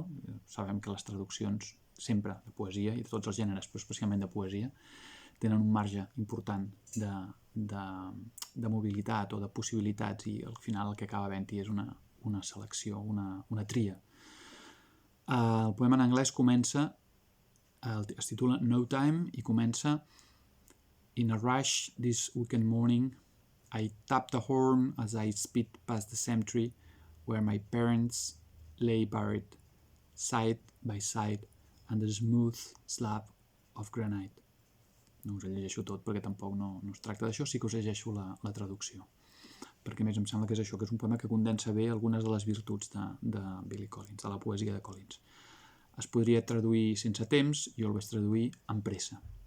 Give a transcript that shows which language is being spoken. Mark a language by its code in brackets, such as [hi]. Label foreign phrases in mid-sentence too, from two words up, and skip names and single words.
[ca] Sabem que les traduccions sempre de poesia i de tots els gèneres, però especialment de poesia, tenen un marge important de mobilitat o de possibilitats i al final el que acaba havent-hi és una selecció, una tria. El poema en anglès es titula No Time i comença [en] In a rush this weekend morning I tapped the horn as I sped past the cemetery where my parents lay buried side by side on the smooth slab of granite. [ca] No us el llegeixo tot perquè tampoc no es tracta d'això, sí que us llegeixo la traducció, perquè més em sembla que és això, que és un poema que condensa bé algunes de les virtuts de Billy Collins, de la poesia de Collins. Es podria traduir sense temps, jo el vaig traduir amb pressa.